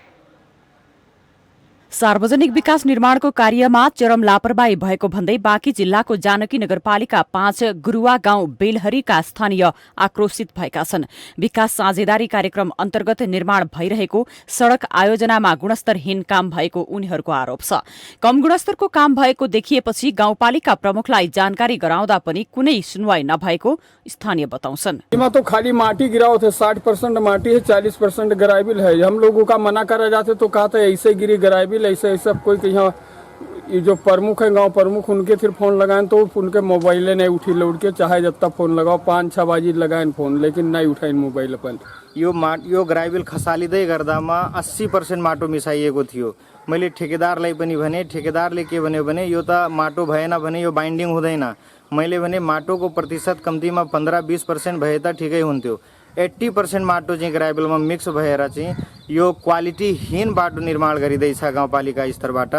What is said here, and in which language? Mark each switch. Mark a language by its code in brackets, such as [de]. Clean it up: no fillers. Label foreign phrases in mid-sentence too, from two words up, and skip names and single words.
[ne] सार्वजनिक विकास निर्माणको कार्यमा चरम लापरवाही भएको भन्दै बाँकी जिल्लाको जानकी नगरपालिका 5 गुरुवा गाउँ बेलहरीका स्थानीय आक्रोशित भएका छन्। विकास साझेदारी कार्यक्रम अन्तर्गत निर्माण भइरहेको सड़क आयोजनामा गुणस्तरहीन काम भएको उनीहरूको आरोप छ। कम गुणस्तरको काम भएको देखिएपछि गाउँपालिका प्रमुखलाई जानकारी गराउँदा पनि कुनै सुनवाई नभएको स्थानीय बताउँछन्। [awa] यहाँ तो खाली माटी गिराओ थे, 60% माटी है, 40% ग्राइबिल है। हम लोगों का मना करा जाते तो कहा था ऐसे गिरी ग्राइबिल ऐसे सब। कोई यहाँ ये जो प्रमुख है गांव प्रमुख उनके फिर फोन लगाएं तो उनके मोबाइल नहीं उठी लौट के, चाहे जब तक फोन लगाओ 5-6 बाजी लगाएं फोन, लेकिन नहीं उठाइन मोबाइल अपन। [ne] यो ग्राइबिल खसालिँदै गर्दामा 80% माटो मिसाइएको थियो। मैले ठेकेदारलाई पनि भने, ठेकेदारले के भन्यो भने यो त माटो भएन भने यो बाइन्डिङ हुँदैन। मैले भने माटोको प्रतिशत कम्तीमा 15-20% भए त ठिकै हुन्थ्यो। 80% माटो चाहिँ ग्राभेलमा मिक्स भएर चाहिँ यो क्वालिटीहीन बाटो निर्माण गरिँदैछ गाउँपालिका स्तरबाट।